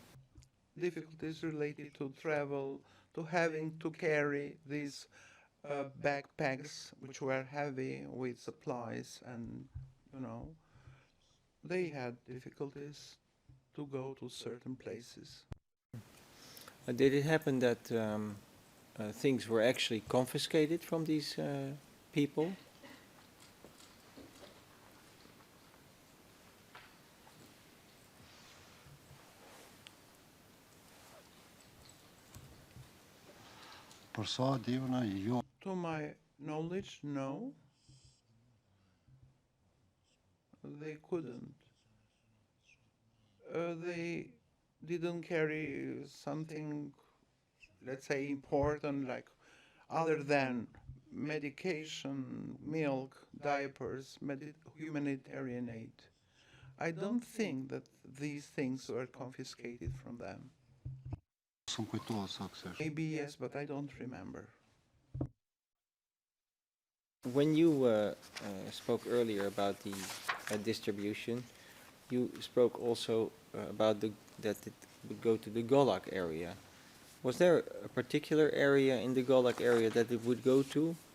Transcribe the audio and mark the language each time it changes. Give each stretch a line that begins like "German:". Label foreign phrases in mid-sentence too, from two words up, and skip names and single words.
English: Difficulties related to travel, to having to carry these backpacks, which were heavy with supplies, and they had difficulties to go to certain places. Did it happen that things were actually confiscated from these people?
Albanian: Për sa di unë, jo.
English: To my knowledge, no. They couldn't. They didn't carry something, let's say, important, like other than medication, milk, diapers, humanitarian aid. I don't think that these things were confiscated from them.
Albanian: S'm kujtohet saktësisht.
English: Maybe yes, but I don't remember. When you spoke earlier about the distribution, you spoke also about that it would go to the Gulag area. Was there a particular area in the Gulag area that it would go to?